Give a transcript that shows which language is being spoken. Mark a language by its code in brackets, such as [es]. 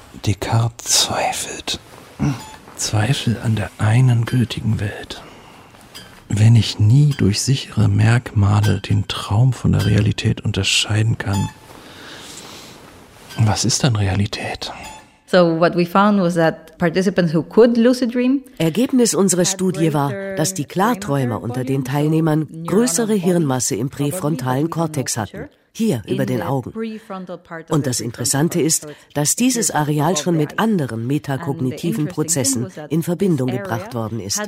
[de] Descartes zweifelt. Zweifel an der einen gültigen Welt. Wenn ich nie durch sichere Merkmale den Traum von der Realität unterscheiden kann, was ist dann Realität? [en] So what we found was that participants who could lucid dream. [de] Ergebnis unserer Studie war, dass die Klarträumer unter den Teilnehmern größere Hirnmasse im präfrontalen Kortex hatten. Hier über den Augen. Und das Interessante ist, dass dieses Areal schon mit anderen metakognitiven Prozessen in Verbindung gebracht worden ist.